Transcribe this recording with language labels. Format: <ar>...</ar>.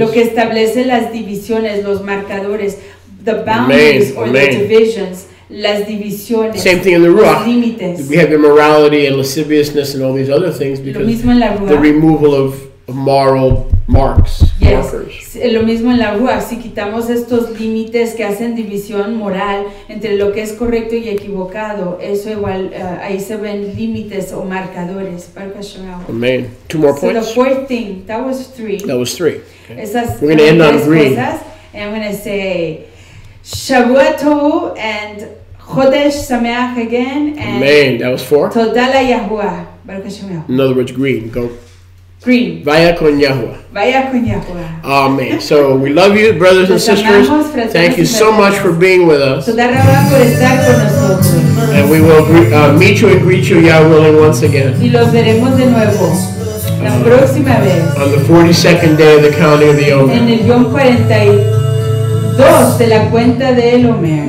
<es>Lo que establece las divisiones, los marcadores,</es> <en>the boundaries or the divisions.</en> <es>Las divisiones.</es> <en>Same thing in the Ruach.</en> <es>Límites.</es> <en>We have immorality and lasciviousness and all these other things because the removal of moral marks. Yes. Markers.</en> <es>Lo mismo en la Ruach. Si quitamos estos límites que hacen división moral entre lo que es correcto y equivocado, eso igual, ahí se ven límites o marcadores.</es> <en>Amen. 2 more points. So the fourth thing, that was 3. That was 3. Okay. We're going to end on green. And I'm going to say Shavua Tov and Chodesh Sameach again, and Amen. That was 4.</en> <he>Toda la Yahuwah. Baruch Hashem Yahuwah.</he> <en>In other words, green. Go. Green.</en> <es>Vaya con Yahuwah. Vaya con Yahuwah.</es> <en>Amen. So we love you, brothers and sisters. Thank you so much for being with us. And we will meet you and greet you, Yah willing, once again.</en> <es>Y los veremos de nuevo la próxima vez.</es> <en>On the 42nd day of the counting of the Omer.</en> <es>En el Yom 42 de la cuenta de El Omer.</es>